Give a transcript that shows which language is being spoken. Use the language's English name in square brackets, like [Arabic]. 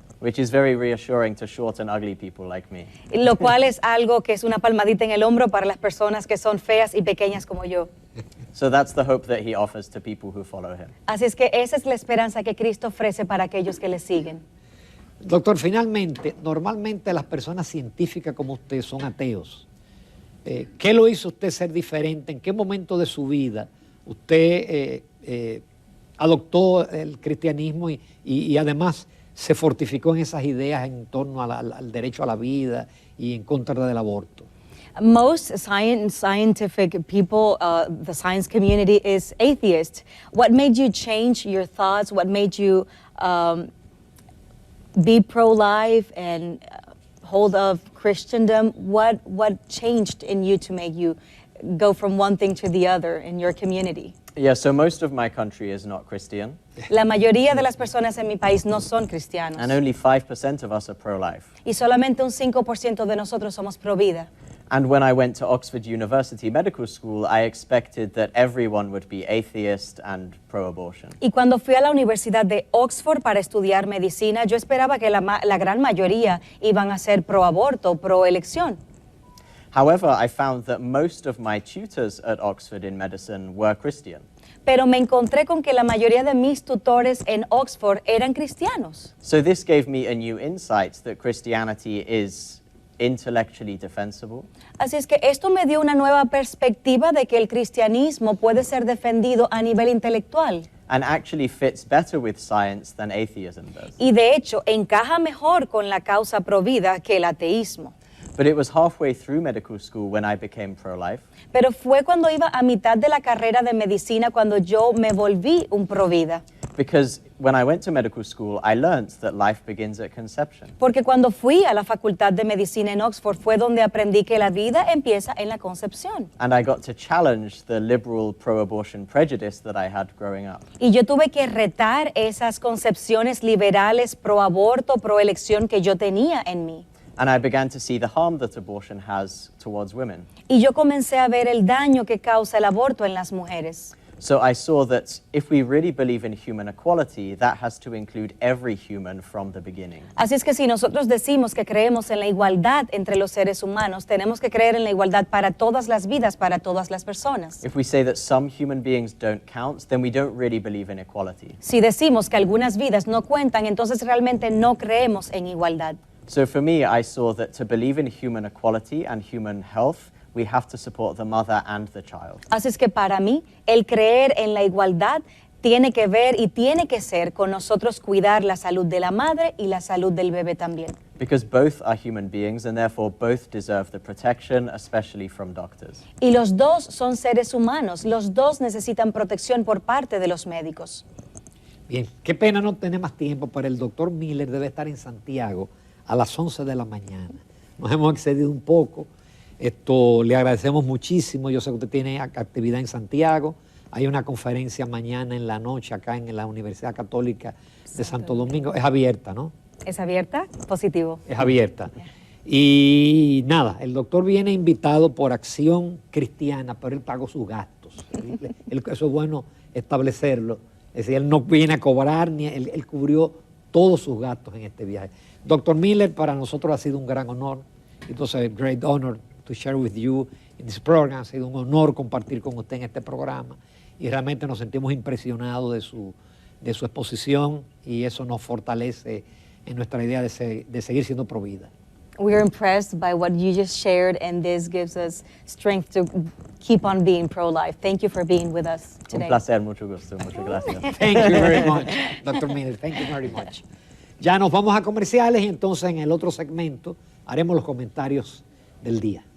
[English] Which is very reassuring to short and ugly people like me. [Spanish] Lo cual es algo que es una palmadita en el hombro para las personas que son feas y pequeñas como yo. [English] So that's the hope that he offers to people who follow him. [Spanish] Así es que esa es la esperanza que Cristo ofrece para aquellos que le siguen. Doctor, finalmente, normalmente las personas científicas como usted son ateos. ¿Qué lo hizo usted ser diferente? ¿En qué momento de su vida usted adoptó el cristianismo y además se fortificó en esas ideas en torno al derecho a la vida y en contra del aborto? [English] Most scientific people, the science community is atheist. What made you change your thoughts? What made you be pro-life and hold of Christendom? What changed in you to make you go from one thing to the other in your community? Yeah, so most of my country is not Christian. [Spanish] La mayoría de las personas en mi país no son cristianos. [English] And only 5% of us are pro-life. [Spanish] Y solamente un 5% de nosotros somos pro-vida. [English] And when I went to Oxford University Medical School, I expected that everyone would be atheist and pro-abortion. [Spanish] Y cuando fui a la Universidad de Oxford para estudiar medicina, yo esperaba que la gran mayoría iban a ser pro-aborto, pro-elección. [English] However, I found that most of my tutors at Oxford in medicine were Christian. [Spanish] Pero me encontré con que la mayoría de mis tutores en Oxford eran cristianos. [English] So this gave me a new insight that Christianity is intellectually defensible. [Spanish] Así es que esto me dio una nueva perspectiva de que el cristianismo puede ser defendido a nivel intelectual. [English] And actually fits better with science than atheism does. [Spanish] Y de hecho encaja mejor con la causa pro-vida que el ateísmo. [English] But it was halfway through medical school when I became pro-life. [Spanish] Pero fue cuando iba a mitad de la carrera de medicina cuando yo me volví un pro-vida. [English] Because when I went to medical school, I learned that life begins at conception. [Spanish] Porque cuando fui a la facultad de medicina en Oxford fue donde aprendí que la vida empieza en la concepción. [English] And I got to challenge the liberal pro-abortion prejudice that I had growing up. [Spanish] Y yo tuve que retar esas concepciones liberales pro-aborto, pro-elección que yo tenía en mí. [English] And I began to see the harm that abortion has towards women. [Spanish] Y yo comencé a ver el daño que causa el aborto en las mujeres. [English] So I saw that if we really believe in human equality, that has to include every human from the beginning. [Spanish] Así es que si nosotros decimos que creemos en la igualdad entre los seres humanos, tenemos que creer en la igualdad para todas las vidas, para todas las personas. [English] If we say that some human beings don't count, then we don't really believe in equality. [Spanish] Si decimos que algunas vidas no cuentan, entonces realmente no creemos en igualdad. [English] So for me, I saw that to believe in human equality and human health, we have to support the mother and the child. [Spanish] Así es que para mí, el creer en la igualdad tiene que ver y tiene que ser con nosotros cuidar la salud de la madre y la salud del bebé también. [English] Because both are human beings and therefore both deserve the protection, especially from doctors. [Spanish] Y los dos son seres humanos, los dos necesitan protección por parte de los médicos. Bien, qué pena no tener más tiempo, pero el doctor Miller debe estar en Santiago a las 11 de la mañana. Nos hemos excedido un poco. Le agradecemos muchísimo. Yo sé que usted tiene actividad en Santiago. Hay una conferencia mañana en la noche acá en la Universidad Católica de Santo Domingo. Es abierta, ¿no? ¿Es abierta? Positivo. Es abierta. Y nada, el doctor viene invitado por Acción Cristiana, pero él pagó sus gastos. Eso es bueno establecerlo. Es decir, él no viene a cobrar, él cubrió todos sus gastos en este viaje. Doctor Miller, para nosotros ha sido un gran honor. [English] It was a great honor to share with you in this program. [Spanish] Ha sido un honor compartir con usted en este programa y realmente nos sentimos impresionados de su exposición y eso nos fortalece en nuestra idea de seguir siendo pro-vida. [English] We are impressed by what you just shared, and this gives us strength to keep on being pro-life. Thank you for being with us today. [Spanish] Un placer, mucho gusto, muchas gracias. [English] Thank you very much, Dr. Miller. Thank you very much. [Spanish] Ya nos vamos a comerciales y entonces en el otro segmento haremos los comentarios del día.